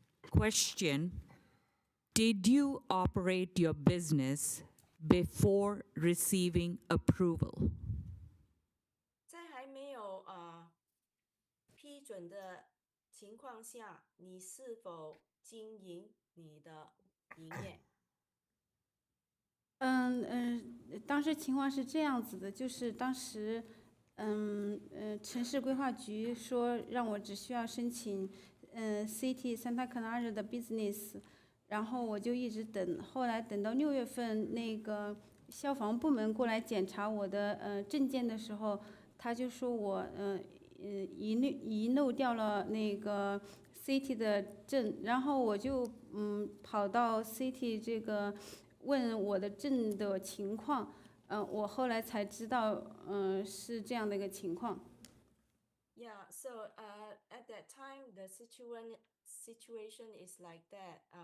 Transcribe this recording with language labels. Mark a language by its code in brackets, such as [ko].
[en] Question, did you operate your business before receiving approval? [zh] 在还没有批准的情况下，你是否经营你的营业？当时情况是这样子的，就是当时，城市规划局说让我只需要申请，City Santa Clara 的 business， 然后我就一直等，后来等到6月份，那个消防部门过来检查我的证件的时候，他就说我遗漏掉了那个 City 的证，然后我就跑到 City 这个。问我的证的情况，我后来才知道，是这样的一个情况。 [en] Yeah, so at that time the situation is like that.